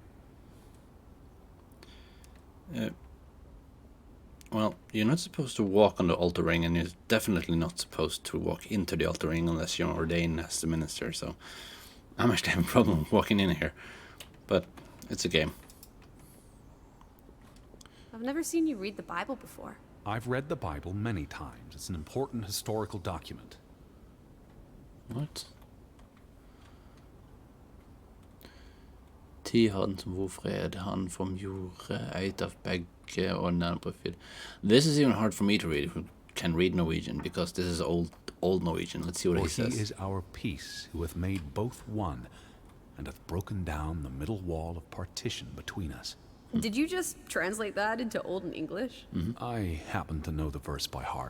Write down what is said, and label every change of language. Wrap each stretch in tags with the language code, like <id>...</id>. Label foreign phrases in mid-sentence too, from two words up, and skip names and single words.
<en>Well, you're not supposed to walk on the altar ring, and you're definitely not supposed to walk into the altar ring unless you're ordained as the minister, so I'm actually having a problem walking in here. But it's a game. I've never seen you read the Bible before. I've read the Bible many times. It's an important historical document. What?</en> <no>Ti han som vår fred, han som gjorde eit av begge åndene på fyr.</no> <en>This is even hard for me to read, who can read Norwegian, because this is old Norwegian. Let's see what For he says. he is our peace, who hath made both one, and hath broken down the middle wall of partition between us. Did you just translate that into Olden English? I happen to know the verse by heart.</en>